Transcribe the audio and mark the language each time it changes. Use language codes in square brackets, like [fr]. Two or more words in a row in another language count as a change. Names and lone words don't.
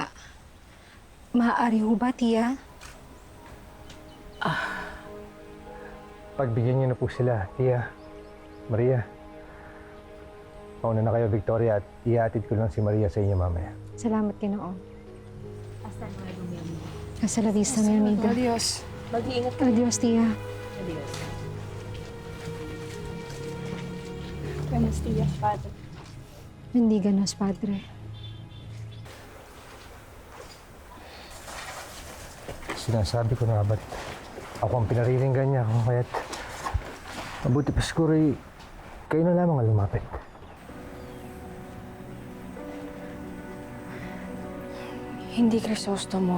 [tl] Maaari ho ba, Tia? Pagbigyan niyo na po sila, Tia, Maria. Mauna na kayo, Victoria, at ihatid ko lang si Maria sa inyo mamaya. Salamat, Ginoong. [es] Hasta la vista, mi amiga. Adios. [tl] Mag-iingat ka. [es] Adios, Tia. Adios. Buenos días, Padre. Bendiganos, Padre. [tl] Sinasabi ko na ba't ako ang pinariringgan niya kung kaya't mabuti pa siguro kayo na lamang ang lumapit. Hindi, Crisostomo.